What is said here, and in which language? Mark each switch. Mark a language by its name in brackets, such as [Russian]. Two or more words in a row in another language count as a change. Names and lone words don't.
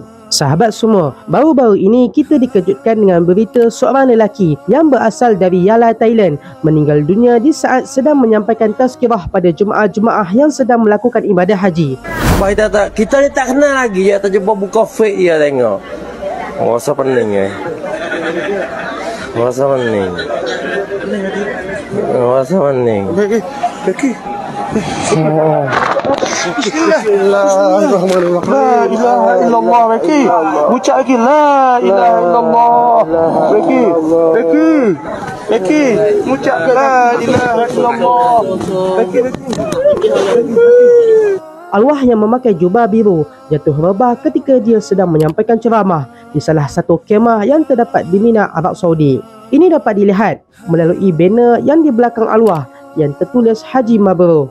[Malay] Sahabat semua, baru-baru ini kita dikejutkan dengan berita seorang lelaki yang berasal dari Yala, Thailand meninggal dunia di saat sedang menyampaikan tazkirah pada jemaah-jemaah yang sedang melakukan ibadah haji. Kita ni tak kenal lagi ya, terjumpa buka fake ya tengok. Rasa pening Rasa pening. Rasa pening. Beki. [Arabic] بسم الله الرحمن الرحيم. لا إله إلا الله. Beki. [Malay] Ucap lagi [Arabic] لا إله إلا الله. Beki. Beki. Beki. Ucap لا إله إلا الله. Beki. [Malay] Arwah yang memakai jubah biru jatuh rebah ketika dia sedang menyampaikan ceramah di salah satu kemah yang terdapat di Mina, Arab Saudi. Ini dapat dilihat melalui banner yang di belakang arwah yang tertulis Haji Mabrur.